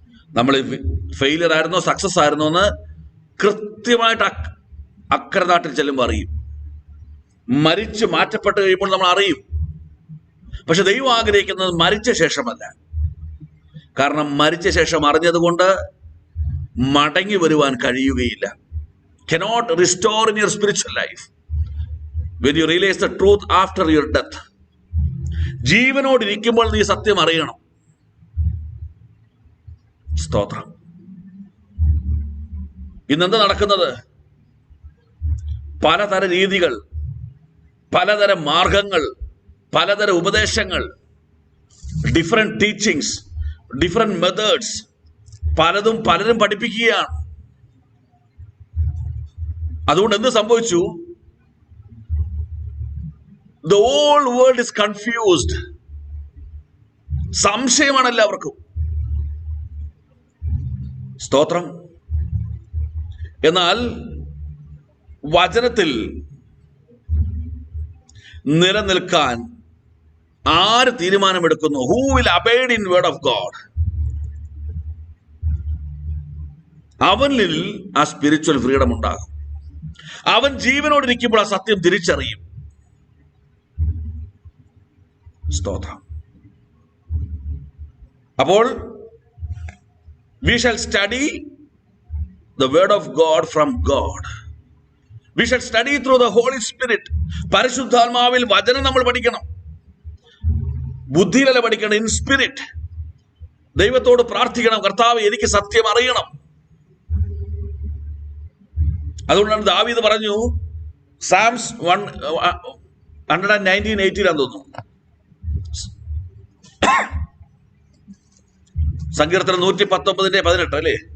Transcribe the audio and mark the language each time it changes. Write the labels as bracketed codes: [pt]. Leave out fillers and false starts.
[ml] നമ്മൾ ഫെയിലിയർ ആയിരുന്നോ സക്സസ് ആയിരുന്നോ എന്ന് കൃത്യമായിട്ട് അക്കരെ നാട്ടിൽ ചെല്ലുമ്പോൾ അറിയും. മരിച്ച് മാറ്റപ്പെട്ട് കഴിയുമ്പോൾ നമ്മൾ അറിയും. പക്ഷെ ദൈവം ആഗ്രഹിക്കുന്നത് മരിച്ച ശേഷമല്ല. കാരണം മരിച്ച ശേഷം അറിഞ്ഞതുകൊണ്ട് മടങ്ങി വരുവാൻ കഴിയുകയില്ല. [en] cannot restore in your spiritual life when you realize the truth after your death. [ml] ജീവനോടിരിക്കുമ്പോൾ നീ സത്യം അറിയണം. സ്തോത്രം. ഇന്നെന്താ നടക്കുന്നത്? പലതര രീതികൾ, പലതരം മാർഗങ്ങൾ, പലതരം ഉപദേശങ്ങൾ, [en] different teachings, different methods, [ml] പലരും പഠിപ്പിക്കുകയാണ്. അതുകൊണ്ട് എന്ത് സംഭവിച്ചു? [en] The whole world is confused. [ml] സംശയമാണ് എല്ലാവർക്കും. സ്തോത്രം. എന്നാൽ വചനത്തിൽ നിലനിൽക്കാൻ ആര് തീരുമാനമെടുക്കുന്നു? [en] Who will abide in word of God? [ml] അവനിൽ ആ സ്പിരിച്വൽ ഫ്രീഡം ഉണ്ടാകും. അവൻ ജീവനോടിരിക്കുമ്പോൾ ആ സത്യം തിരിച്ചറിയും. സ്തോത്രം. [en] അപ്പോൾ we shall study the word of God from God. We shall study through the Holy Spirit. [ml] പരിശുദ്ധാത്മാവിൽ വചനം നമ്മൾ പഠിക്കണം. ബുദ്ധിയിലല്ല പഠിക്കണം, [en] In spirit. [ml] ദൈവത്തോട് പ്രാർത്ഥിക്കണം, കർത്താവ് എനിക്ക് സത്യം അറിയണം. അതുകൊണ്ടാണ് ദാവീദ് പറഞ്ഞു, സാംസ് 119:18 തോന്നുന്നു, സങ്കീർത്തനം 119:18 അല്ലേ?